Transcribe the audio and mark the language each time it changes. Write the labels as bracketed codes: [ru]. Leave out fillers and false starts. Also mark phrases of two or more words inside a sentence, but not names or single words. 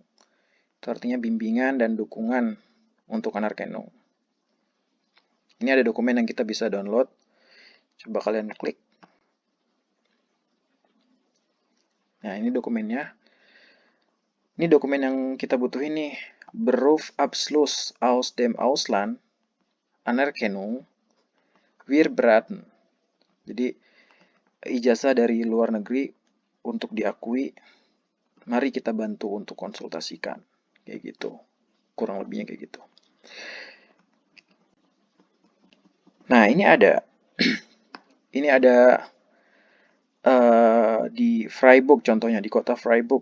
[id] Itu artinya bimbingan dan dukungan untuk Anerkennung. Ini ada dokumen yang kita bisa download. Coba kalian klik. Nah, ini dokumennya. Ini dokumen yang kita butuhin nih. [de] Berufsabschluss aus dem Ausland, Anerkennung, wir beraten. [id] Jadi, ijazah dari luar negeri untuk diakui, mari kita bantu untuk konsultasikan. Kayak gitu. Kurang lebihnya kayak gitu. Nah, ini ada. Ini ada di Freiburg contohnya, di kota Freiburg.